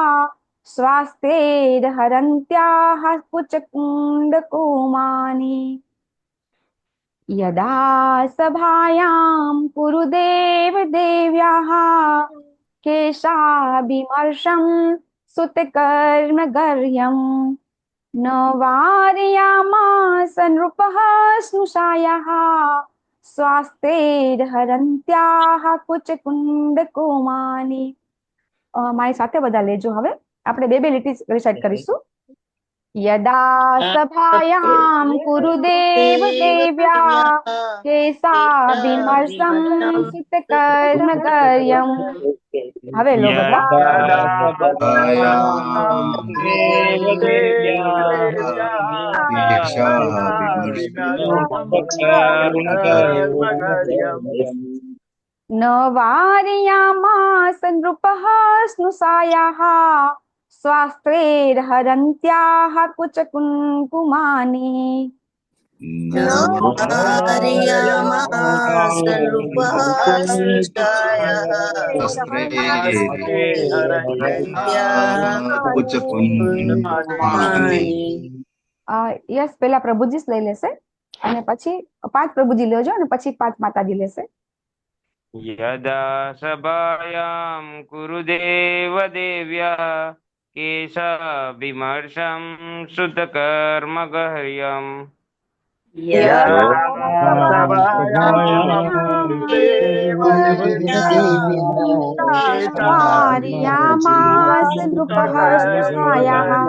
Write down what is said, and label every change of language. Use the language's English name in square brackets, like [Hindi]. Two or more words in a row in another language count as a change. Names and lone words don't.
[Sanskrit] स्वास्तेर्हरन्त्याः कुचकुण्डकुमानि यदा सभायां कुरुदेव देव्याः केशाभिमर्शं सुतकर्मगर्ह्यम् न वारयामास नृपः स्नुषायाः स्वास्तेर्हरन्त्याः कुचकुण्डकुमानि। [Gujarati] મારી સાથે બધા લેજો. હવે આપણે બે લીટી રિસાઇટ કરીશું. [Sanskrit] यदा सभायां कुरुदेव देव्या केशाभिमर्शं सुतकर्मगर्ह्यम्. [Gujarati] હવે લો બધા. [Sanskrit] यदा सभायां सभायां देवदेव्या केशाभिमर्शम् न वारयामास नृपः स्नुषायाः स्वास्त्रेर्हरन्त्याः कुचकुङ्कुमानि न वारयामास नृपः स्नुषायाः कुचकुङ्कुमानि. [Gujarati] યસ, પેલા પ્રભુજી જ લઈ લેશે અને પછી 5 પ્રભુજી લેજો અને પછી 5 માતાજી લેશે. [Sanskrit] यदा सभायां कुरुदेव देव्या केशाभिमर्शं सुतकर्मगह्यम् यदा वारयामास नृपः स्नुषायाः